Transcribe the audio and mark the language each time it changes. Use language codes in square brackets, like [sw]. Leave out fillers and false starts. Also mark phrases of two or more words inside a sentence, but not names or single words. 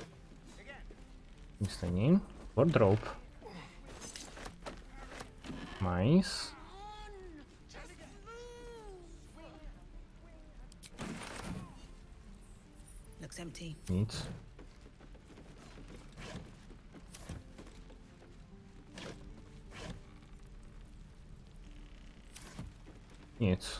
[cs] Nic není. [en] Wardrobe. Nice. Looks empty. [cs] Nic. Nic.